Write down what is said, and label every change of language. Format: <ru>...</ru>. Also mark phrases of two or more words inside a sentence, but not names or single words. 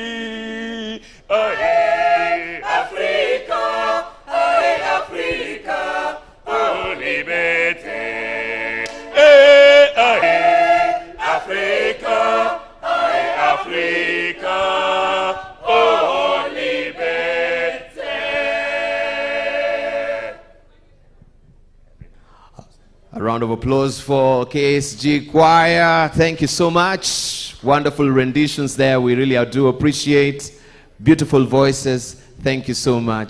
<en>Aye, Africa, aye, Africa, oh, liberté. Aye, Africa, aye, Africa, oh, liberté. A round of applause for KSG Choir. Thank you so much. Wonderful renditions there. We really do appreciate. Beautiful voices. Thank you so much.</en>